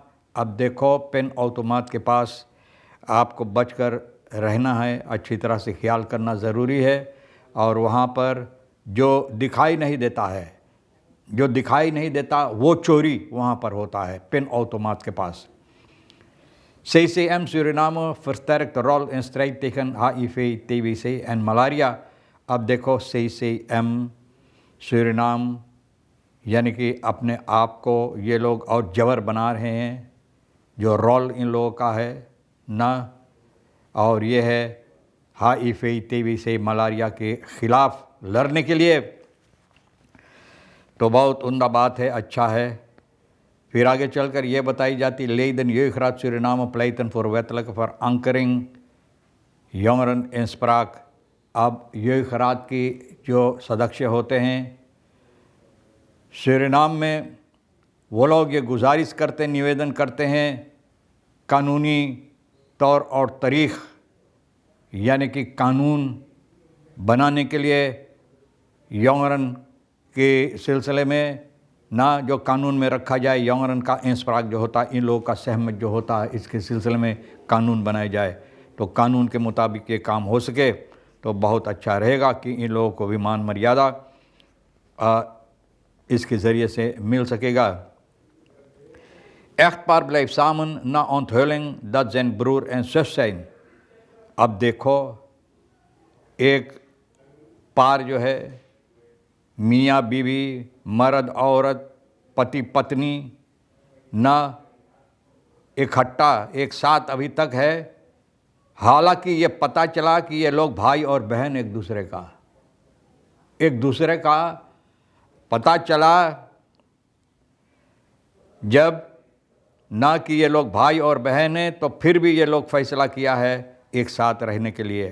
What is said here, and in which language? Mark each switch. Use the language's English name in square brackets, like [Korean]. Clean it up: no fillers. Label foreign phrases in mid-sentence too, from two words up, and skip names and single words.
[Caribbean Hindustani] अब देखो, पेन ऑटोमाट के पास आपको बचकर रहना है, अच्छी तरह से ख्याल करना ज़रूरी है। और वहाँ पर जो दिखाई नहीं देता है, जो दिखाई नहीं देता वो चोरी वहाँ पर होता है पेन ऑटोमाट के पास। [Dutch] CCM Suriname versterkt de rol in strijd tegen HIV, TBC en malaria। [Caribbean Hindustani] अब देखो, CCM सूरीनाम यानी कि अपने आप को ये लोग और जबर बना रहे हैं, जो रोल इन लोगों का है ना, और ये है HIV, TBC, मलेरिया के ख़िलाफ़ लड़ने के लिए। तो बहुत उम्दा बात है, अच्छा है। फिर आगे चलकर ये बताई जाती लेदन [Dutch] jeugdraad Suriname pleiten voor wettelijke verankering jongeren inspraak। [Caribbean Hindustani] अब jeugdraad की जो सदस्य होते हैं सूरीनाम में, वो लोग ये गुजारिश करते, निवेदन करते हैं कानूनी तौर और तरीक़ यानी कि कानून बनाने के लिए यंगरन के सिलसिले में ना, जो कानून में रखा जाए यंगरन का इंसप्राक जो होता है, इन लोगों का सहमत जो होता है, इसके सिलसिले में कानून बनाया जाए तो कानून के मुताबिक ये काम हो सके तो बहुत अच्छा रहेगा कि इन लोगों को भी मान मर्यादा इसके ज़रिए से मिल सकेगा। [Dutch] Echtpaar blijft samen na onthulling dat zijn broer en zus zijn। [Caribbean Hindustani] अब देखो, एक पार जो है, मियाँ बीवी, मर्द औरत, पति पत्नी ना इकट्ठा एक साथ अभी तक है। हालांकि ये पता चला कि ये लोग भाई और बहन एक दूसरे का पता चला जब ना कि ये लोग भाई और बहन हैं, तो फिर भी ये लोग फैसला किया है एक साथ रहने के लिए।